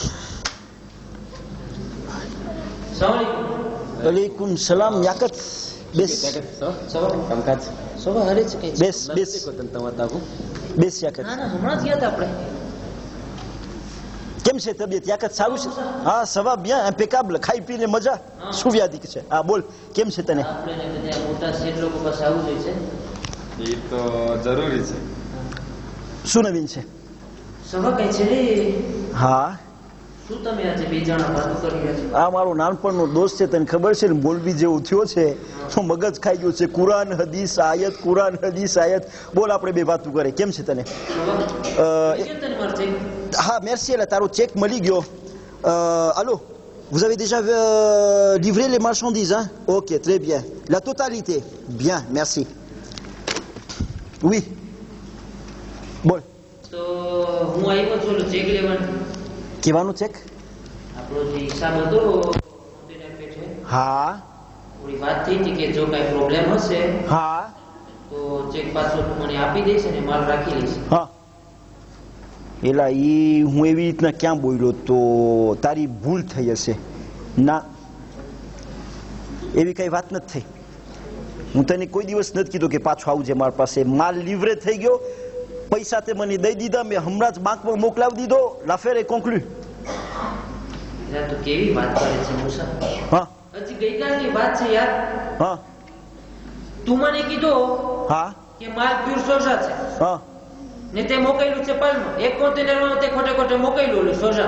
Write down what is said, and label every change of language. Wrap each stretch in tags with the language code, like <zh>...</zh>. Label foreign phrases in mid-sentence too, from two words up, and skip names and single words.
<ar>وعليكم السلام.</ar> <gu>યાકત બેસ બેસ યાકત. કેમ છે તબિયત યાકત? સારું છે?</gu> <fr>હા, ça va bien impeccable.</fr> <gu>ખાઈ પીને મજા. શું વ્યાધિ છે? હા બોલ, કેમ છે તને? એ તો જરૂરી છે. શું નવીન છે? હા, આ મારો નાનપણનો દોસ્ત છે, તને ખબર છે ને, બોલવી જેવું થયો છે તો મગજ ખાઈ ગયું છે. કુરાન હદીસ આયત, કુરાન હદીસ આયત. બોલ, આપણે બે વાતું કરે. કેમ છે તને? હા,</gu> <fr>merci. là</fr> <gu>તારો ચેક મળી ગયો.</gu> <fr>Allô, vous avez déjà livré les marchandises, hein? Ok, très bien. La totalité? Bien, merci. Oui.</fr> <gu>બોલ. તો હું આવ્યો છું ચેક લેવાનું. કેવાનું ચેક? આપણો જે હિસાબ હતો કોન્ટેનર પે છે. હા, થોડી વાત થઈ હતી કે જો કઈ પ્રોબ્લેમ હશે હા, તો ચેક પાછો તું મને આપી દઈશ અને માલ રાખી લઈશ. હા. એલા હું એવી રીતના ક્યાં બોલ્યો? તો તારી ભૂલ થઈ હશે. ના, એવી કઈ વાત નથી થઈ. હું તને કોઈ દિવસ નથી કીધું કે પાછો આવજે મારી પાસે. માલ લીવરે થઈ ગયો, પૈસા તે મને દઈ દીધા, મેં હમણાં જ બેંકમાં મોકલાવી દીધો.</gu> <fr>l'affaire est conclue.</fr> <gu>તો કેવી વાત કરે છે મુસા? હા, હજી ગઈકાલની વાત છે યાર. હા, તું મને કીધું હા, કે માલ પ્યોર સોજા છે, હા, ને તે મોકલ્યું છે પાલમાં. એક કોન્ટેનરમાં તે ખોટે ખોટે મોકલ્યું સોજા,</gu>